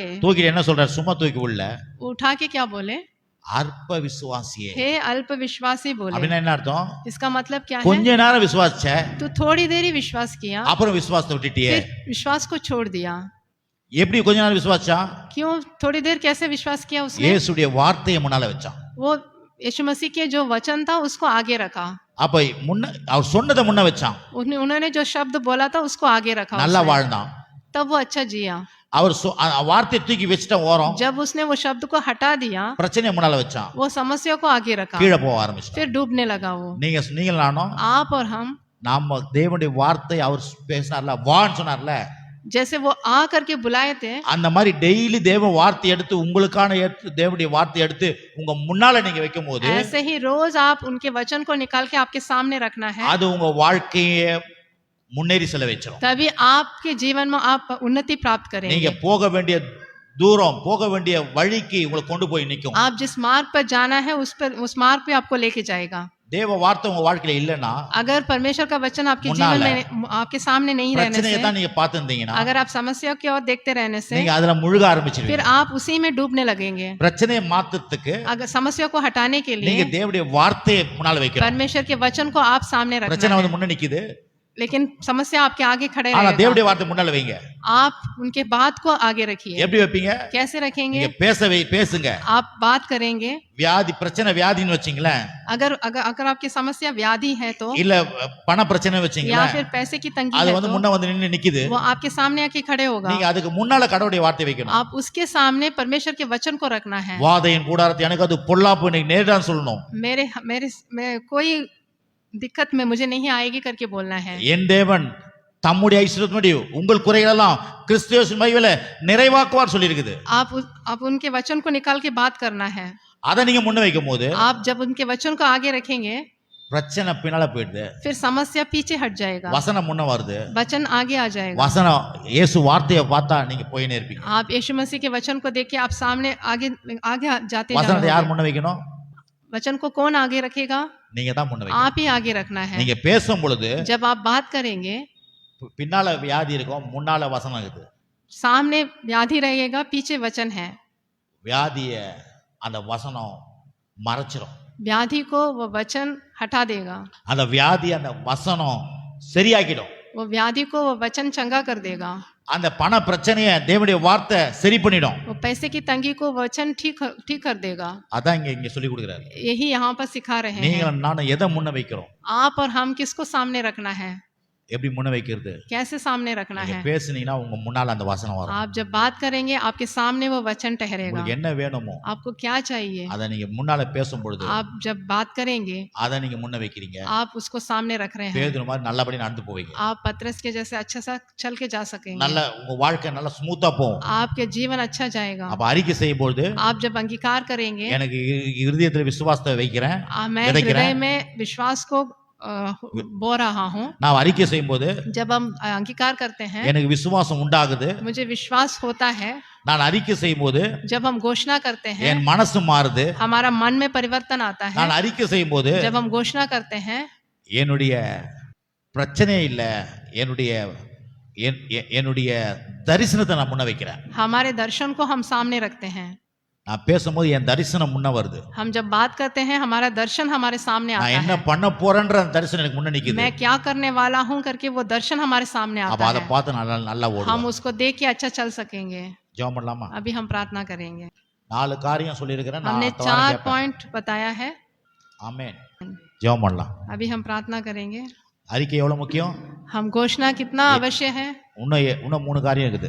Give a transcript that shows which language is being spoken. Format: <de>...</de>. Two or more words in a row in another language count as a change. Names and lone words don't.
<ta>தூக்கிட்டு என்ன சொல்றாரு. சும்மா தூக்கி உள்ள</ta> <hi>उठा के क्या बोले,</hi> <ta>அற்ப விசுவாசியே.</ta> <hi>हे अल्प विश्वासी बोले।</hi> <ta>அப்படின்னா என்ன அர்த்தம்.</ta> <hi>इसका मतलब क्या है,</hi> <ta>கொஞ்ச நேரம் விசுவாசிச்ச,</ta> <hi>तू थोड़ी देर ही विश्वास किया,</hi> <ta>அப்புறம் விசுவாசத்தை விட்டுட்டியே.</ta> <hi>फिर विश्वास को छोड़ दिया।</hi> <ta>எப்படி கொஞ்ச நேரம் விசுவாசிச்சா.</ta> <hi>क्यों थोड़ी देर कैसे विश्वास किया उसने।</hi> <ta>இயேசுடைய வார்த்தையை முன்னால வச்சான்.</ta> <hi>वो यीशु मसीह के जो वचन था उसको आगे रखा।</hi> <ta>அப்ப முன்ன அவர் சொன்னதை முன்ன வச்சான்.</ta> <hi>उन्होंने जो शब्द बोला था उसको आगे रखा,</hi> <ta>நல்லா வாழ்ந்தான்.</ta> <hi>तब वो अच्छा जिया।</hi> <ta>அவர் வார்த்தையை தூக்கி வச்சிட்ட ஓரம்.</ta> <hi>जब उसने वो शब्द को हटा दिया,</hi> <ta>பிரச்சனையை முன்னால வச்சான்,</ta> <hi>वो समस्या को आगे रखा,</hi> <ta>கீழே போக ஆரம்பிச்சான்.</ta> <hi>फिर डूबने लगा वो।</hi> <ta>நீங்க நானும்</ta> <hi>आप और हम,</hi> <ta>நாம தேவனுடைய வார்த்தை அவர் பேசினார்ல, வான்னு சொன்னார்ல,</ta> <hi>जैसे वो आ करके बुलाए थे,</hi> <ta>அந்த மாதிரி டெய்லி தேவ வார்த்தை எடுத்து உங்களுக்கான தேவனுடைய வார்த்தை எடுத்து உங்க முன்னால நீங்க வைக்கும்போது,</ta> <hi>ऐसे ही रोज आप उनके वचन को निकाल के आपके सामने रखना है।</hi> <ta>அது உங்க வாழ்க்கையை முன்னேறி செல்ல வச்சிரும்.</ta> <hi>तभी आपके जीवन में आप उन्नति प्राप्त करेंगे।</hi> <ta>நீங்க போக வேண்டிய தூரம், போக வேண்டிய வழிக்கு உங்களை கொண்டு போய் நிக்கும்.</ta> <hi>आप जिस मार्ग पर जाना है उस मार्ग पे आपको लेके जाएगा।</hi> <ta>தேவ வார்த்தை உங்க வாழ்க்கையில இல்லனா,</ta> <hi>अगर परमेश्वर का वचन आपके जीवन में आपके सामने नहीं रहने से,</hi> <ta>பிரச்சனையை தான் நீங்க பார்த்திருந்தீங்கன்னா,</ta> <hi>अगर आप समस्या की ओर देखते रहने से,</hi> <ta>நீங்க அதுல முழுக ஆரம்பிச்சிருவீங்க.</ta> <hi>फिर आप उसी में डूबने लगेंगे।</hi> <ta>பிரச்சனையை மாத்தத்துக்கு</ta> <hi>अगर समस्या को हटाने के</hi> <ta>நீங்க</ta> <hi>लिए</hi> <ta>தேவனுடைய வார்த்தையை முன்னால வைக்கணும்.</ta> <hi>परमेश्वर के वचन को आप सामने रखना</hi> <ta>பிரச்சனை</ta> <hi>है,</hi> <ta>வந்து முன்ன நிக்குது,</ta> <hi>लेकिन समस्या आपके आगे खड़े</hi> <ta>ஆனா</ta> <hi>रहेगा।</hi> <ta>தேவனுடைய வார்த்தை முன்னால வைங்க.</ta> <hi>आप उनके बात को आगे रखिए।</hi> <ta>எப்படி வைப்பீங்க.</ta> <hi>कैसे रखेंगे,</hi> <ta>நீங்க பேசுங்க.</ta> <hi>आप बात करेंगे।</hi> <ta>வியாதி பிரச்சனை வியாதின்னு வச்சீங்களே,</ta> <hi>अगर अगर अगर आपकी समस्या व्याधि है तो,</hi> <ta>இல்ல பண பிரச்சனை வச்சீங்களே,</ta> <hi>या फिर पैसे की तंगी</hi> <ta>அது</ta> <hi>है</hi> <ta>வந்து</ta> <hi>तो,</hi> <ta>முன்ன வந்து நின்னு நிக்குது,</ta> <hi>वो आपके सामने आके खड़े होगा।</hi> <ta>நீங்க அதுக்கு முன்னால கடவுளுடைய வார்த்தை வைக்கணும்.</ta> <hi>आप उसके सामने परमेश्वर के वचन को रखना है।</hi> <ta>வாதையின் கூடாரத்தை எனக்கு அது பொல்லாப்பு இன்னைக்கு நேரடான்னு சொல்லணும்.</ta> <hi>मेरे मेरे कोई दिक्कत में मुझे नहीं आएगी करके बोलना है।</hi> <ta>என் தேவன் தம்முடைய ஐஸ்வரியத்தின்படி உங்கள் குறைகள் எல்லாம் கிறிஸ்து இயேசுவின் மகிமையிலே நிறைவாக்குவார் சொல்லி இருக்குது.</ta> <hi>आप उनके वचन को निकाल के बात करना है।</hi> <ta>அதை நீங்க முன்ன வைக்கும்போது,</ta> <hi>आप जब उनके वचन को आगे रखेंगे,</hi> <ta>பிரச்சனை பின்னால போயிடுது,</ta> <hi>फिर समस्या पीछे हट जाएगा,</hi> <ta>வசனம் முன்ன வருது,</ta> <hi>वचन आगे आ जाएगा।</hi> <ta>வசனம் இயேசு வார்த்தையை பார்த்தா நீங்க போயினே இருப்பீங்க.</ta> <hi>आप यीशु मसीह के वचन को देख के आप सामने आगे आगे जाते</hi> <ta>வசனத்தை யார்</ta> <hi>जाओगे।</hi> <ta>முன்ன வைக்கணும்.</ta> <hi>वचन को कौन आगे रखेगा,</hi> <ta>நீங்க தான் முன்ன வைக்கணும்.</ta> <hi>आप ही आगे रखना है।</hi> <ta>நீங்க பேசும் பொழுது</ta> <hi>जब आप बात करेंगे,</hi> <ta>பின்னால வியாதி இருக்கும், முன்னால வசனம் இருக்குது.</ta> <hi>सामने व्याधि रहेगा, पीछे वचन है।</hi> <ta>வியாதிய அந்த வசனம் மறைச்சிரும்.</ta> <hi>व्याधि को वो वचन हटा देगा,</hi> <ta>அந்த வியாதி அந்த வசனம் சரியாக்கிடும்.</ta> <hi>वो व्याधि को वो वचन चंगा कर देगा।</hi> <ta>அந்த பண பிரச்சனையை தேவனுடைய வார்த்தை சரி பண்ணிடும்.</ta> <hi>वो पैसे की तंगी को वचन ठीक कर देगा।</hi> <ta>அதான் இங்க சொல்லி கொடுக்குறாரு.</ta> <hi>यही यहाँ पर सिखा रहे हैं।</hi> <ta>நீங்க நானும் எதை முன்ன வைக்கிறோம்.</ta> <hi>आप और हम किसको सामने रखना है,</hi> <ta>எப்படி முன்ன வைக்கிறது.</ta> <hi>कैसे सामने रखना</hi> <ta>நீங்க</ta> <hi>है।</hi> <ta>பேசுனீங்கன்னா உங்க முன்னால அந்த வசனம் வரும்.</ta> <hi>आप जब बात करेंगे आपके सामने वो वचन ठहरेगा।</hi> <ta>உங்களுக்கு என்ன வேணுமோ</ta> <hi>आपको क्या चाहिए,</hi> <ta>அதை நீங்க முன்னால பேசும் பொழுது</ta> <hi>आप जब बात करेंगे</hi> <ta>அதை நீங்க முன்ன வைக்கிறீங்க.</ta> <hi>आप उसको सामने रख रहे हैं।</hi> <ta>பேதுரு மாதிரி நல்லபடி நடந்து போவீங்க.</ta> <hi>आप पतरस के जैसे अच्छा सा चल के जा सकेंगे।</hi> <ta>நல்ல உங்க வாழ்க்கை நல்ல ஸ்மூத்தா போகும்.</ta> <hi>आपके जीवन अच्छा जाएगा।</hi> <ta>அப்ப அறிக்கை செய்யும் பொழுது,</ta> <hi>आप जब अंगीकार करेंगे,</hi> <ta>எனக்கு இருதயத்துல விசுவாசத்தை வைக்கிறேன்,</ta> <hi>मैं</hi> <ta>விதைக்கிறேன்.</ta> <hi>हृदय में विश्वास को बो रहा हूँ,</hi> <ta>நான் அறிக்கை செய்யும்போது</ta> <hi>जब हम अंगीकार करते हैं,</hi> <ta>எனக்கு விசுவாசம் உண்டாகுது.</ta> <hi>मुझे विश्वास होता है।</hi> <ta>நான் அறிக்கை செய்யும்போது</ta> <hi>जब हम घोषणा करते हैं,</hi> <ta>என் மனசு மாறுது.</ta> <hi>हमारा मन में परिवर्तन आता है।</hi> <ta>நான் அறிக்கை செய்யும்போது</ta> <hi>जब हम घोषणा करते हैं,</hi> <ta>என்னுடைய பிரச்சனை இல்ல, என்னுடைய என்னுடைய தரிசனத்தை நான் முன்ன வைக்கிறேன்.</ta> <hi>हमारे दर्शन को हम सामने रखते हैं।</hi> <ta>நான் பேசும்போது என் தரிசனம் முன்ன வருது.</ta> <hi>हम जब बात करते हैं, हमारा दर्शन हमारे सामने</hi> <ta>நான்</ta> <hi>आता</hi> <ta>என்ன</ta> <hi>है।</hi> <ta>பண்ண போறேன்ற அந்த தரிசனம் எனக்கு முன்ன நிக்குது.</ta> <hi>मैं क्या करने वाला हूँ करके वो दर्शन हमारे सामने</hi> <ta>அப்ப</ta> <hi>आता</hi> <ta>அதை</ta> <hi>है।</hi> <ta>பார்த்து நல்லா</ta> <hi>हम</hi> <ta>ஓடுவோம்.</ta> <hi>उसको देख के अच्छा चल सकेंगे।</hi> <ta>ஜெபம் பண்ணலாமா?</ta> <hi>अभी हम प्रार्थना करेंगे।</hi> <ta>4 காரியம் சொல்லியிருக்கிறேன்.</ta> <hi>हमने</hi> <ta>நான்</ta> <hi>4 पॉइंट बताया है।</hi> <ta>ஆமென். ஜெபம் பண்ணலாம்.</ta> <hi>अभी हम प्रार्थना करेंगे।</hi> <ta>அறிக்கை எவ்வளவு முக்கியம்?</ta> <hi>हम घोषणा कितना आवश्यक है।</hi> <ta>இன்னும் 3 காரியம் இருக்குது.</ta>